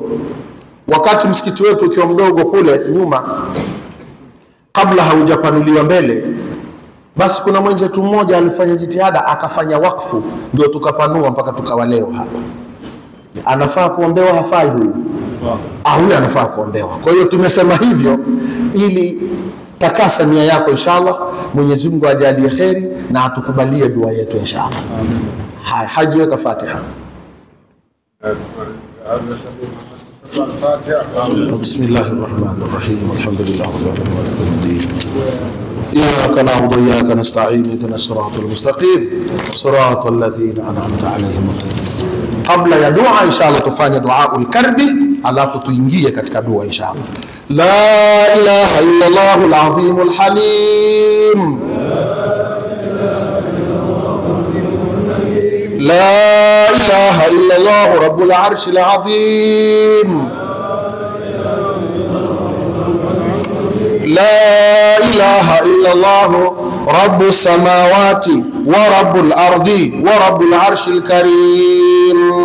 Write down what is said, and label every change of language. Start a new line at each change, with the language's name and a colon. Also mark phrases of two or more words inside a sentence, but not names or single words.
Swahili: Wakati msikiti wetu ukiwa mdogo kule nyuma, kabla haujapanuliwa mbele, basi kuna mwenzetu mmoja alifanya jitihada akafanya wakfu, ndio tukapanua mpaka tukawa leo hapa. Anafaa kuombewa, hafai huyu? Huyu anafaa kuombewa. Kwa hiyo tumesema hivyo ili takasa nia yako inshallah. Mwenyezi Mungu ajalie kheri na atukubalie dua yetu inshallah. Haya, Haji weka Fatiha.
Arabic: بسم الله الرحمن الرحيم. الحمد لله رب العالمين. إياك نعبد وإياك نستعين اهدنا الصراط المستقيم صراط الذين أنعمت عليهم.
Swahili: Kabla ya dua inshallah tufanye
Arabic: دعاء الكرب,
Swahili: alafu tuingie katika dua inshallah.
Arabic: لا إله إلا الله العظيم الحليم. لا إله إلا الله رب العرش العظيم. لا إله إلا الله رب السماوات ورب الأرض ورب العرش الكريم.